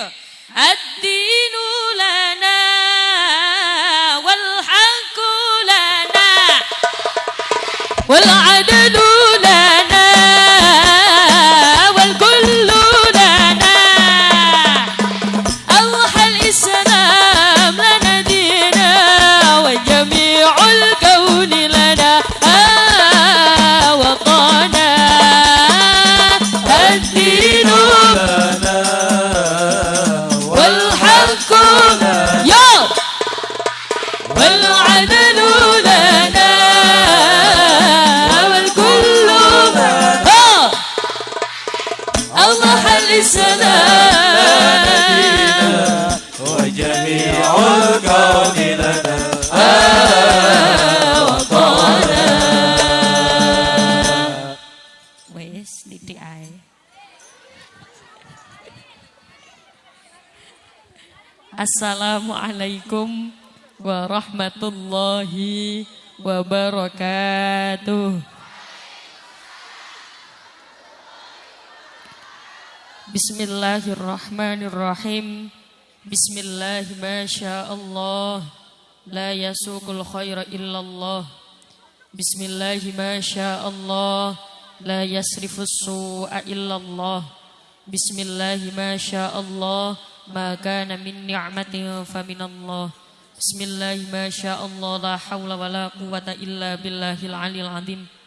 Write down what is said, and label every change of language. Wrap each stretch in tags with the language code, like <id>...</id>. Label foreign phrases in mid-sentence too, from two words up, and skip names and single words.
<ar>الدين لنا والحق لنا والعدل لنا والكل لنا. الإسلام لنا دينا وجميع الكون لنا وطنا. الدين لنا والحق يا والعدل لنا والكل الله السلام وجميع الكون لنا وطنا.</ar> <jv>Wes titik ae.</jv> <ar>السلام عليكم ورحمة الله وبركاته. بسم الله الرحمن الرحيم. بسم الله ما شاء الله لا يسوق الخير إلا الله. بسم الله ما شاء الله. لا يصرف السوء إلا الله بسم الله ما شاء الله. ما كان من نعمة فمن الله بسم الله ما شاء الله لا حول ولا قوة إلا بالله العلي العظيم.</ar>